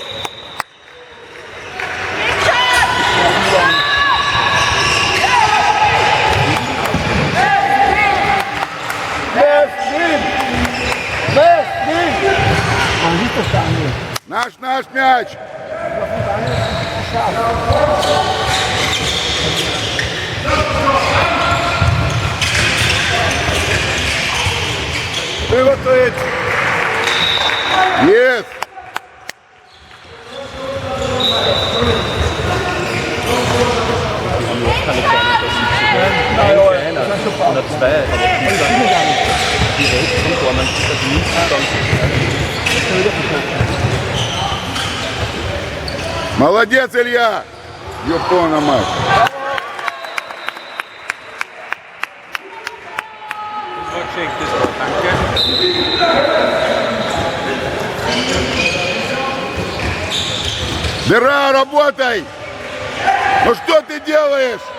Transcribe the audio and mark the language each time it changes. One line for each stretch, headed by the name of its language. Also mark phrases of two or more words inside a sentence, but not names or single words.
Russian: Наш мяч! Приготовить! Есть!
German: Ja, einer. 102, aber direkt vom Tor, man sieht das nicht, dann
Russian: Молодец, Илья! Ёпона мать!
German: das war geschickt, das war, danke.
Russian: Дыра, работай! Ну что ты делаешь?